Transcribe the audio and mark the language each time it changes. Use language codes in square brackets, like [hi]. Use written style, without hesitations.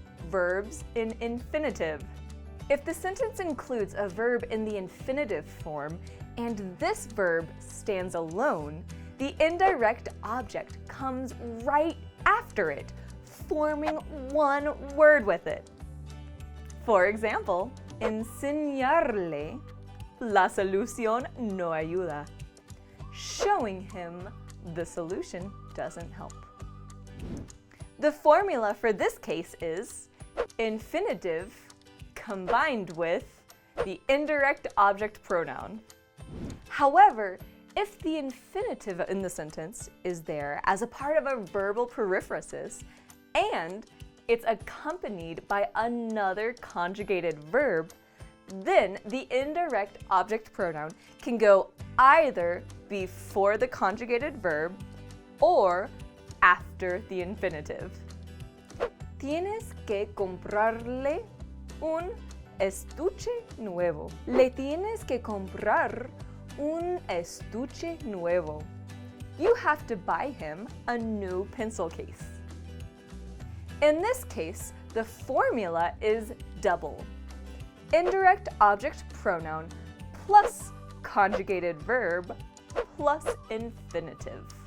[en] Verbs in infinitive. If the sentence includes a verb in the infinitive form and this verb stands alone, the indirect object comes right after it, forming one word with it. For example, [es] enseñarle la solución no ayuda. [en] Showing him the solution doesn't help. The formula for this case is infinitive combined with the indirect object pronoun. However, if the infinitive in the sentence is there as a part of a verbal periphrasis and it's accompanied by another conjugated verb, then the indirect object pronoun can go either before the conjugated verb or after the infinitive. [es] Tienes que comprarle un estuche nuevo. Le tienes que comprar un estuche nuevo. [en] You have to buy him a new pencil case. In this case, the formula is double. Indirect object pronoun plus conjugated verb plus infinitive.